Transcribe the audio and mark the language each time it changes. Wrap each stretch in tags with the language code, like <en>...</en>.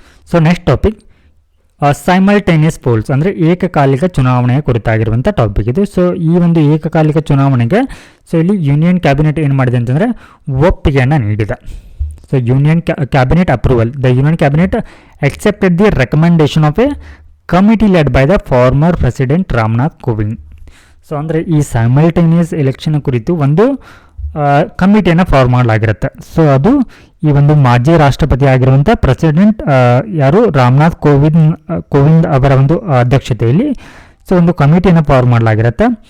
<kn>So next topic simultaneous poles ಅಂದರೆ ಏಕಕಾಲಿಕ ಚುನಾವಣೆಯ ಕುರಿತಾಗಿರುವಂಥ ಟಾಪಿಕ್ ಇದು. ಸೊ ಈ ಒಂದು ಏಕಕಾಲಿಕ ಚುನಾವಣೆಗೆ ಸೊ ಇಲ್ಲಿ ಯೂನಿಯನ್ ಕ್ಯಾಬಿನೆಟ್ ಏನು ಮಾಡಿದೆ ಅಂತಂದರೆ ಒಪ್ಪಿಗೆಯನ್ನು ನೀಡಿದೆ.</kn> <en>So union cabinet approval, the union cabinet accepted the recommendation of a committee led by the former president Ramnath Kovind.</en> <kn>So ಅಂದರೆ ಈ ಸೈಮಲ್ಟೇನಿಯಸ್ ಎಲೆಕ್ಷನ್ ಕುರಿತು ಒಂದು ಕಮಿಟಿಯನ್ನು ಫಾರ್ಮ್ ಮಾಡಲಾಗಿರುತ್ತೆ. ಸೊ ಅದು ಈ ಒಂದು ಮಾಜಿ ರಾಷ್ಟ್ರಪತಿ ಆಗಿರುವಂಥ ಪ್ರೆಸಿಡೆಂಟ್ ಯಾರು ರಾಮನಾಥ್ ಕೋವಿಂದ್ ಅವರ ಒಂದು ಅಧ್ಯಕ್ಷತೆಯಲ್ಲಿ ಸೊ ಒಂದು ಕಮಿಟಿಯನ್ನು ಫಾರ್ಮ್ ಮಾಡಲಾಗಿರುತ್ತೆ.</kn>